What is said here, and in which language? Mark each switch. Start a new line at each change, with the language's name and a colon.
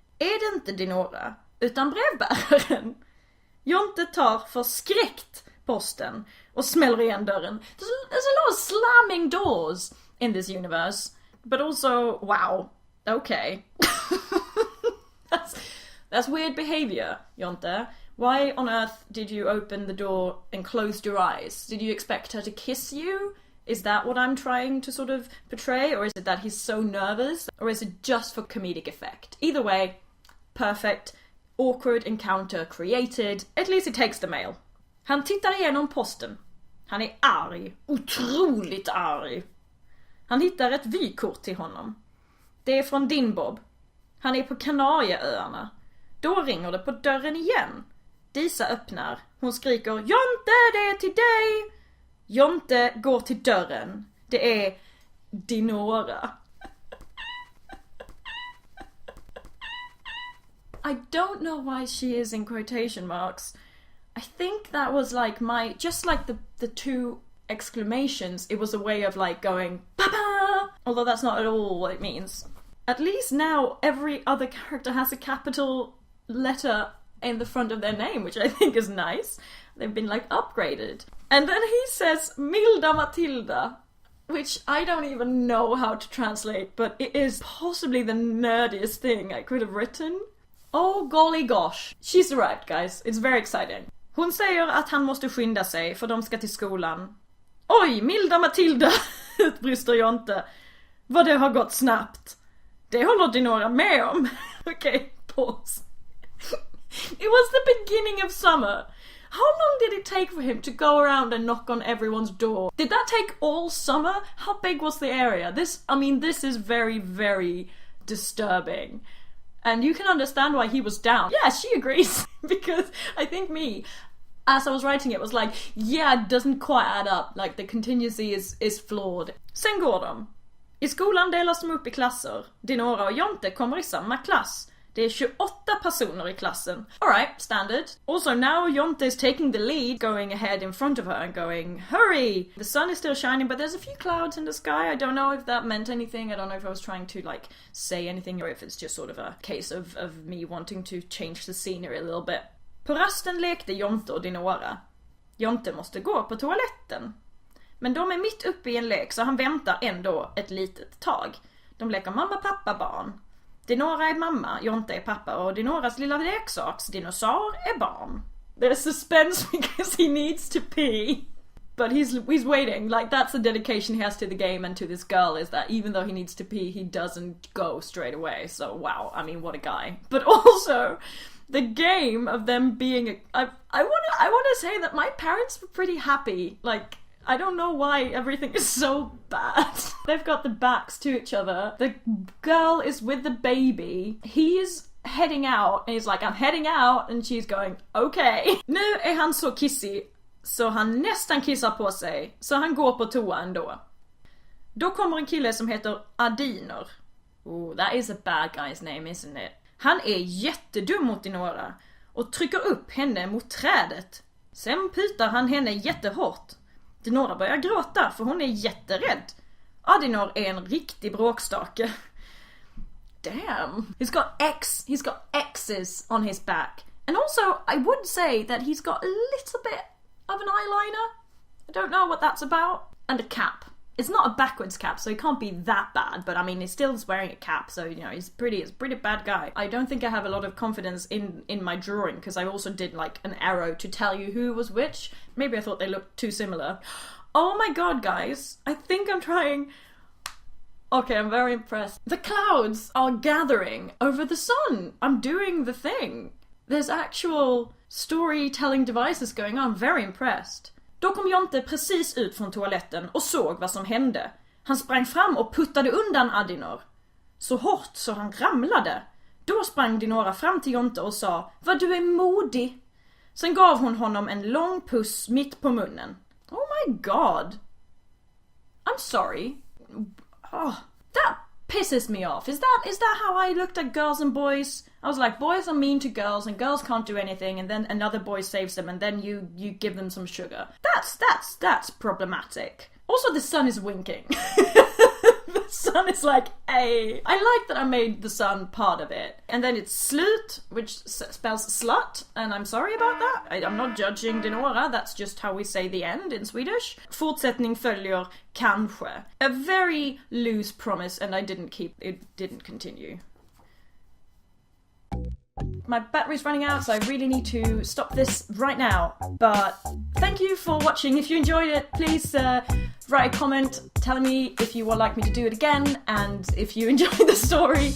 Swedish: är det inte Dinora, utan brevbäraren. Jonte tar förskräckt posten och smäller igen dörren.
English: There's a lot of slamming doors in this universe, but also, wow, okay. That's weird behavior, Jonte. Why on earth did you open the door and closed your eyes? Did you expect her to kiss you? Is that what I'm trying to sort of portray? Or is it that he's so nervous? Or is it just for comedic effect? Either way, perfect. Awkward encounter created. At least it takes the mail.
Swedish: Han tittar igenom posten. Han är arg. Otroligt arg. Han hittar ett vykort till honom. Det är från din Bob. Han är på Kanarieöarna. Då ringer det på dörren igen. Disa öppnar. Hon skriker Jonte, det är till dig! Jonte går till dörren. Det är Dinora.
English: I don't know why she is in quotation marks. I think that was like just like the two exclamations, it was a way of like going Papa! Although that's not at all what it means. At least now every other character has a capital letter in the front of their name, which I think is nice. They've been like upgraded. And then he says Milda Matilda, which I don't even know how to translate, but it is possibly the nerdiest thing I could have written. Oh golly gosh. She's arrived, guys. It's very exciting.
Swedish: Hon säger att han måste skynda sig för de ska till skolan. Oj, Milda Matilda, utbrister Jonte. Vad det har gått snabbt. Det håller Dinora med om.
English: Okay, pause. It was the beginning of summer. How long did it take for him to go around and knock on everyone's door? Did that take all summer? How big was the area? This is very, very disturbing. And you can understand why he was down. Yeah, she agrees. Because I think as I was writing it, was like, yeah, it doesn't quite add up. Like, the contingency is flawed.
Swedish: Sen går de. I skolan delas de upp i klasser. Dinora och Jonte kommer i samma klass. Det är 28 personer i klassen.
English: Alright, standard. Also now Jonte is taking the lead, going ahead in front of her and going, hurry! The sun is still shining, but there's a few clouds in the sky. I don't know if that meant anything. I don't know if I was trying to like say anything or if it's just sort of a case of me wanting to change the scenery a little bit.
Swedish: På rasten lekte Jonte och Dinora. Jonte måste gå på toaletten. Men de är mitt uppe i en lek så han väntar ändå ett litet tag. De leker mamma, pappa, barn. Dinora är mamma, Jonte är pappa och Dinoras lilla leksaks dinosaur är barn.
English: There's suspense because he needs to pee. But he's waiting, like that's the dedication he has to the game and to this girl, is that even though he needs to pee, he doesn't go straight away. So wow, I mean, what a guy. But also, the game of them being I wanna say that my parents were pretty happy. Like, I don't know why everything is so bad. They've got the backs to each other. The girl is with the baby. He's heading out and he's like, I'm heading out, and she's going, okay.
Swedish: Nu är han så kissig så han nästan kissar på sig, så han går på toa ändå. Då kommer en kille som heter Adiner.
English: Oh, that is a bad guy's name, isn't it?
Swedish: Han är jättedum mot Dinora och trycker upp henne mot trädet. Sen putar han henne jättehårt. Dinora börjar gråta för hon är jätterädd. Adinor är en riktig bråkstake.
English: Damn. He's got X's on his back. And also, I would say that he's got a little bit of an eyeliner. I don't know what that's about. And a cap. It's not a backwards cap, so he can't be that bad, but I mean, he's still wearing a cap, so, you know, he's a pretty bad guy. I don't think I have a lot of confidence in my drawing, because I also did, like, an arrow to tell you who was which. Maybe I thought they looked too similar. Oh my god, guys. I think I'm trying... Okay, I'm very impressed. The clouds are gathering over the sun. I'm doing the thing. There's actual storytelling devices going on. I'm very impressed.
Swedish: Då kom Jonte precis ut från toaletten och såg vad som hände. Han sprang fram och puttade undan Adinor. Så hårt så han ramlade. Då sprang Dinora fram till Jonte och sa, vad du är modig. Sen gav hon honom en lång puss mitt på munnen.
English: Oh my god. I'm sorry. Oh, that pisses me off. Is that how I looked at girls and boys? I was like, boys are mean to girls and girls can't do anything, and then another boy saves them and then you give them some sugar. That's problematic. Also, the sun is winking. The sun sun is like A. I like that I made the sun part of it. And then it's slut, which spells slut, and I'm sorry about that. I'm not judging Dinora, that's just how we say the end in Swedish.
Swedish: Fortsättning följer kanske.
English: A very loose promise, and it didn't continue. My battery's running out, so I really need to stop this right now. But thank you for watching. If you enjoyed it, please write a comment telling me if you would like me to do it again, and if you enjoy the story.